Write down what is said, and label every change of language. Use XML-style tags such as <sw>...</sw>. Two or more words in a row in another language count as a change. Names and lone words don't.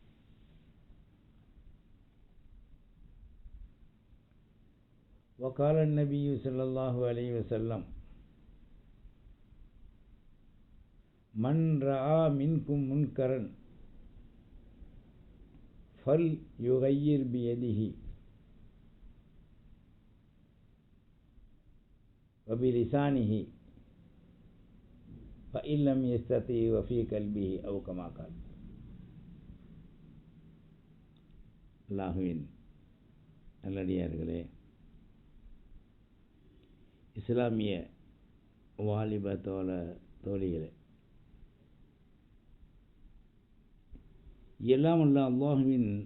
<ar>وقال النبي صلى الله عليه وسلم: من رأى منكم منكرا فليغير بيده وبلسانه فإن لم يستطع وفي قلبه أو كما قال.</ar> <ta>அல்லாஹுவின் நல்லடியார்களே, இஸ்லாமிய வாலிப தோழிகளே, எல்லாம் அல்ல அல்லாஹுவின்</ta>